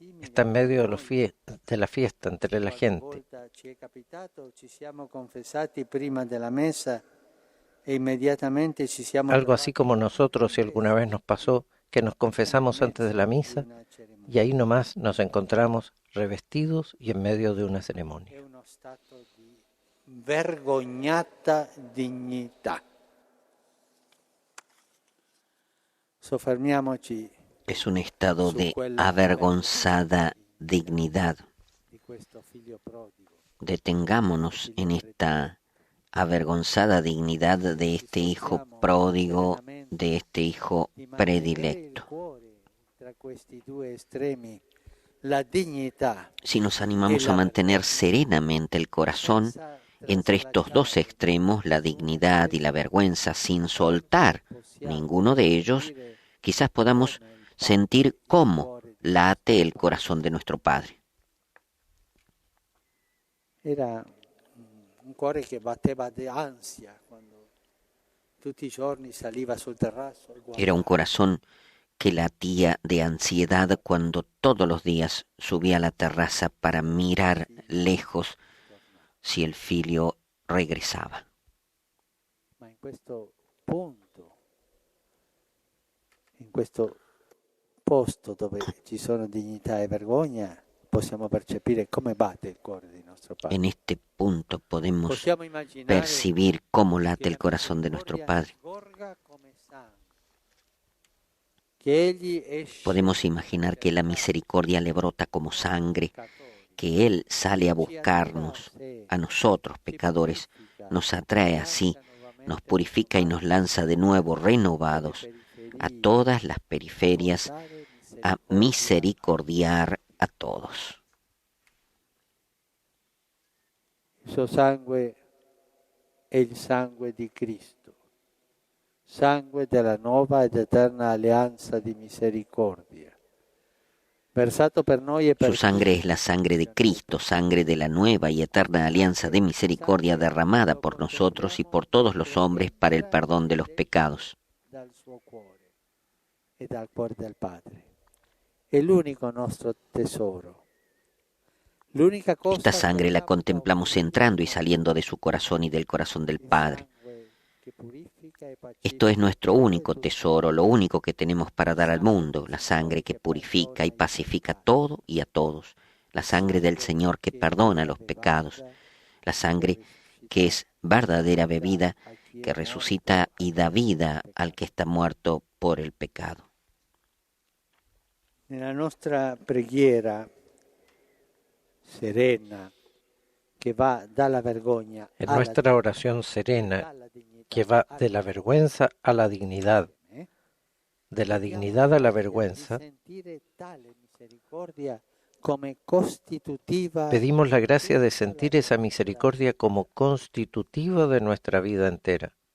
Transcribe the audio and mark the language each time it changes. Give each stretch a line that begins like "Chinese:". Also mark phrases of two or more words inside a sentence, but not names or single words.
Spanish: Está en medio de la fiesta entre la gente. Algo así como nosotros, si alguna vez nos pasó, que nos confesamos antes de la misa y ahí nomás nos encontramos revestidos y en medio de una ceremonia.
Italian: È uno stato di vergognata dignità. Soffermiamoci
Spanish: Es un estado de avergonzada dignidad.
Italian: di questo figlio prodigo.
Spanish: Detengámonos en esta avergonzada dignidad de este hijo pródigo, de este hijo
Italian: Di mantenere il
Spanish: predilecto.
Italian: cuore tra questi due estremi, la dignità
Spanish: Si nos animamos a mantener serenamente el corazón entre estos dos extremos, la dignidad y la vergüenza, sin soltar ninguno de ellos, quizás podamos sentir cómo late el corazón de nuestro Padre.
Italian: era un cuore che batteva di ansia quando tutti i giorni saliva sul terrazzo e
Spanish: Era un
Italian: guardava.
Spanish: corazón que latía de ansiedad cuando todos los días subía a la terraza para mirar lejos si el filio regresaba.
Italian: Ma in questo punto, in questo posto dove ci sono dignità e vergogna, possiamo percepire come batte il cuore di nostro Padre.
Spanish: En este punto podemos
Italian: Possiamo immaginare
Spanish: percibir cómo late
Italian: che
Spanish: el
Italian: la
Spanish: corazón de nuestro
Italian: misericordia
Spanish: Padre.
Italian: sgorga come sangue, che egli esce
Spanish: Podemos imaginar que la misericordia le brota como sangre, que Él sale a buscarnos, a nosotros pecadores, nos atrae así, nos purifica y nos lanza de nuevo renovados a todas las periferias, a misericordiar a todos.
Italian: Il suo sangue è il sangue di Cristo, sangue della nuova ed eterna alleanza di misericordia, versato per noi e per
Spanish: Su sangre es la sangre de Cristo, sangre de la nueva y eterna alianza de misericordia derramada por nosotros y por todos los hombres para el perdón de los pecados.
Italian: dal suo cuore e dal cuore del Padre. È l'unico nostro tesoro. L'unica cosa
Spanish: Esta sangre la
Italian: che
Spanish: contemplamos entrando y saliendo de su corazón y del corazón del Padre. Esto es nuestro único tesoro, lo único que tenemos para dar al mundo, la sangre que purifica y pacifica todo y a todos, la sangre del Señor que perdona los pecados, la sangre que es verdadera bebida, que resucita y da vida al que está muerto por el pecado.
Italian: Nella nostra preghiera serena, che va dalla vergogna
Spanish: En
Italian: alla
Spanish: nuestra oración serena, que va de la vergüenza a la dignidad, de la dignidad a la vergüenza, pedimos la gracia de sentir esa misericordia como constitutiva de nuestra vida entera.